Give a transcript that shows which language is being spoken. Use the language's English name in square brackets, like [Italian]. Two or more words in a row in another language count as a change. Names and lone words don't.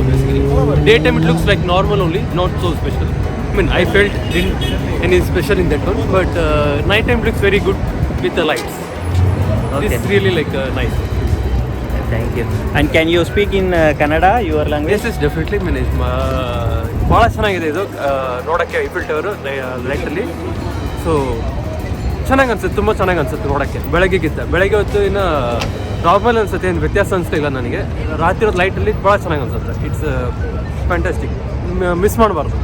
[English] Basically, daytime it looks like normal only, not so special. I mean, I felt didn't any special in that one, but nighttime looks very good with the lights. Okay. It's really like nice. Thank you. And can you speak in Kannada, your language? Yes, definitely. I mean, [Kannada] ಭಾಳ ಚೆನ್ನಾಗಿದೆ ಇದು ನೋಡೋಕ್ಕೆ ಐಫಿಲ್ ಟವರು ಲೈಟಲ್ಲಿ. ಸೊ ಚೆನ್ನಾಗಿ ಅನ್ಸುತ್ತೆ, ತುಂಬ ಚೆನ್ನಾಗಿ ಅನ್ಸುತ್ತೆ ನೋಡೋಕ್ಕೆ. ಬೆಳಗ್ಗೆ ಹೊತ್ತು ಇನ್ನು ನಾರ್ಮಲ್ ಅನ್ಸುತ್ತೆ, ಏನು ವ್ಯತ್ಯಾಸ ಅನಿಸ್ತಿಲ್ಲ ನನಗೆ. ರಾತ್ರಿ ಹೊತ್ತು ಲೈಟಲ್ಲಿ ಭಾಳ ಚೆನ್ನಾಗಿ ಅನ್ಸುತ್ತೆ. [English] It's fantastic. [Kannada] ಮಿಸ್ ಮಾಡಬಾರ್ದು.